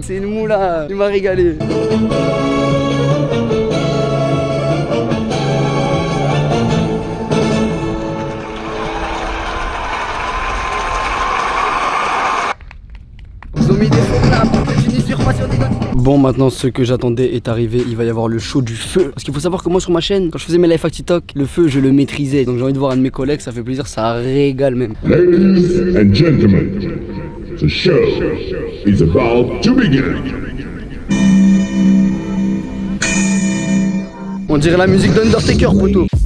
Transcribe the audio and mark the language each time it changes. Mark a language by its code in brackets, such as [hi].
[fr] C'est une moula, il m'a régalé. Ils ont mis des faux là pour que tu n'usurpations d'identité. Bon, maintenant ce que j'attendais est arrivé, il va y avoir le show du feu. Parce qu'il faut savoir que moi sur ma chaîne, quand je faisais mes lives à TikTok, le feu je le maîtrisais. Donc j'ai envie de voir un de mes collègues, ça fait plaisir, ça régale même. [en] Ladies and gentlemen, the show is about to begin. [fr] On dirait la musique d'Undertaker, poteau.